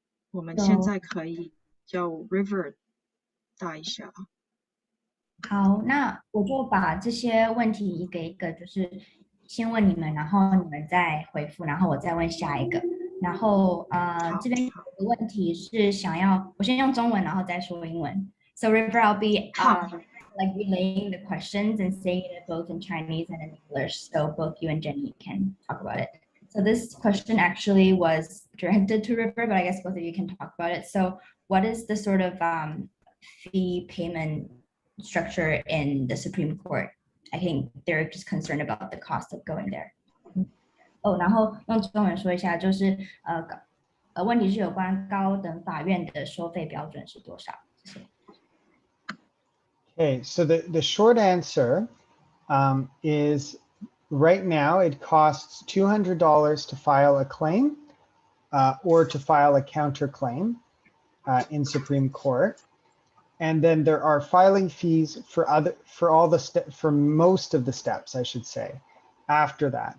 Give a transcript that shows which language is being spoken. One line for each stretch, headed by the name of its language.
Chinese: 我们现在可以叫 River 答一下。好，那我就把这些问题一个一个，就是先问你们，然后你们再回复，然后我再问下一个。然后这边有个问题是想要我先用中文，然后再说英文。
English: So River, I'll be like relaying the questions and saying it both in Chinese and in English, so both you and Jenny can talk about it. So this question actually was directed to River, but I guess both of you can talk about it. So what is the sort of fee payment structure in the Supreme Court? I think they're just concerned about the cost of going there.
Chinese: 然后用中文说一下，就是问题是有关高等法院的收费标准是多少？谢谢。
English: Okay, so the short answer is right now it costs $200 to file a claim or to file a counterclaim in Supreme Court. And then there are filing fees for most of the steps, I should say, after that.